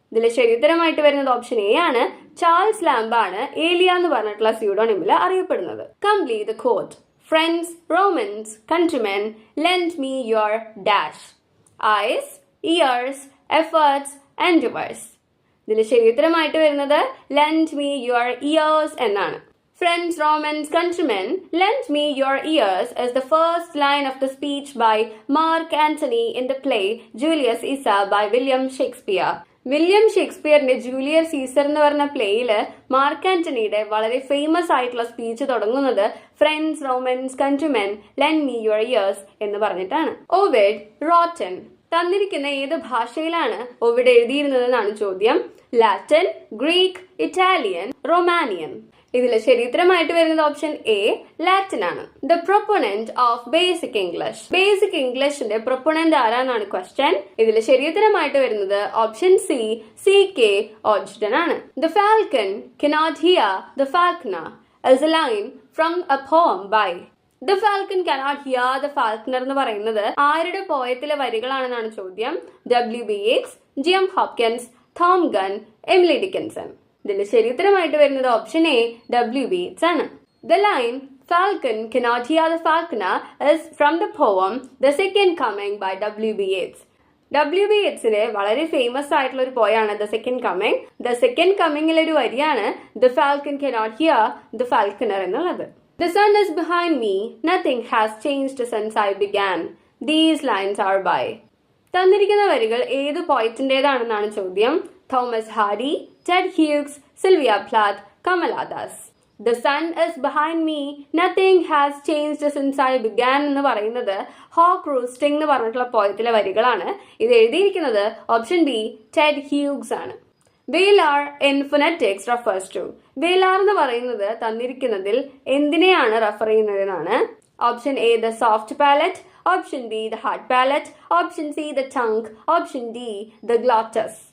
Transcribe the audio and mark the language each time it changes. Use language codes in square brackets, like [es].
[ml] ഇതിൽ ശരിയുത്തരമായിട്ട് വരുന്നത് option A ആണ്. ചാൾസ് ലാംബ് ആണ് ഏലിയ എന്ന് പറഞ്ഞിട്ടുള്ള സ്യൂഡോണിമിൽ അറിയപ്പെടുന്നത്. [en] Complete the quote. Friends, Romans, countrymen, lend me your dash, eyes, ears, efforts, endeavours. [ml] ഇതിൽ ശരിയുത്തരമായിട്ട് വരുന്നത് ലെൻഡ് മീ യുവർ ഇയേഴ്സ് എന്നാണ്. [en] Friends, Romans, countrymen, lend me your ears is the first line of the speech by Mark Antony in the play Julius Caesar by William Shakespeare. [ml] William ഷേക്സ്പിയറിന്റെ Julius Caesar എന്ന് പറഞ്ഞ പ്ലേയില് mark ആന്റണിയുടെ വളരെ famous ആയിട്ടുള്ള speech തുടങ്ങുന്നത് friends, romance, countrymen, lent me your years എന്ന് പറഞ്ഞിട്ടാണ്. Ovid rotten. തന്നിരിക്കുന്ന ഏത് ഭാഷയിലാണ് ഓവിഡ് എഴുതിയിരുന്നതെന്നാണ് ചോദ്യം. Latin, Greek, Italian, Romanian. ഇതിൽ ശരിയുത്തരമായിട്ട് വരുന്നത് ഓപ്ഷൻ എ ലാറ്റിൻ ആണ്. [en] The proponent of basic English. [ml] Basic ഇംഗ്ലീഷിന്റെ proponent ആരാന്നാണ് question. ഇതിൽ ശരിയുത്തരമായിട്ട് വരുന്നത് ഓപ്ഷൻ CK ഓഡ്ജൻ ആണ്. [en] The falcon cannot here the Falconer is a line from a poem by. [ml] The falcon cannot here the Falconer എന്ന് പറയുന്നത് ആരുടെ പോയത്തിലെ വരികളാണെന്നാണ് ചോദ്യം. W.B. Yeats, G.M. Hopkins, Tom Gunn, Emily Dickinson. ഇതിൽ ശരിയുത്തരമായിട്ട് വരുന്നത് option A W.B. Yeats ആണ്. [en] The line Falcon cannot hear the falconer is from the poem The Second Coming by W.B. [ml] Yeats. W.B. Yeatsന്റെ വളരെ famous ആയിട്ടുള്ള ഒരു പോയാണ് The Second Coming. The Second Comingലെ ഒരു വരിയാണ് [en] The Falcon cannot hear the falconer [ml] എന്നുള്ളത്. [en] The sun is behind me, nothing has changed since I began. These lines are by. [ml] തന്നിരിക്കുന്ന വരികൾ ഏത് പോയിന്റിന്റേതാണെന്നാണ് ചോദ്യം. Thomas Harry, Ted Hughes, Sylvia പ്ലാത്ത്, Kamala Das. [en] The sun is behind me, nothing has changed since I began [ml] എന്ന് പറയുന്നത് hoc റൂസ്റ്റിംഗ് എന്ന് പറഞ്ഞിട്ടുള്ള പോയത്തിലെ വരികളാണ്. ഇത് എഴുതിയിരിക്കുന്നത് ഓപ്ഷൻ ബി ടെഡ് ഹ്യൂഗ്സ് ആണ്. [en] Velar in phonetics refers to. [ml] വേലാർ എന്ന് പറയുന്നത് തന്നിരിക്കുന്നതിൽ എന്തിനെയാണ് refer ചെയ്യുന്നതെന്നാണ്. [en] Option A the soft palate, option B the hard palate, option C the tongue, option D the glottis.